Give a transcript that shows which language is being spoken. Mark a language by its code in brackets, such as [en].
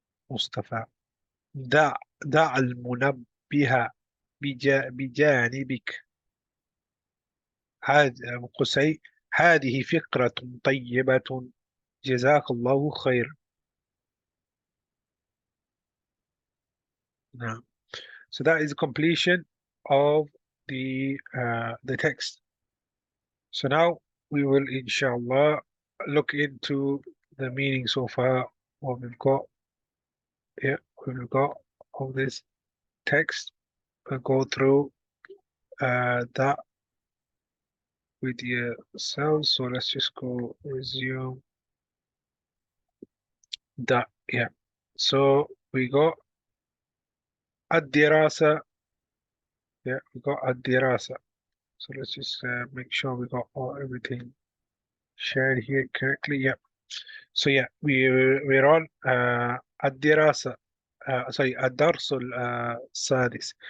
[ar] مصطفى، دع المنبه بجانبك. قصي، هذه فكرة طيبة، جزاك الله خير. نعم. [en] So that is the completion of the text. So now we will inshallah look into the meaning so far, what we've got here, we've got of this text. We'll go through that with yourselves. So let's just go resume that. Yeah. So we got الدراسة. Yeah, we got الدراسة. So let's just make sure we got everything shared here correctly. Yeah. So yeah, we're on الدراسة. Sorry, [ar] الدرس السادس.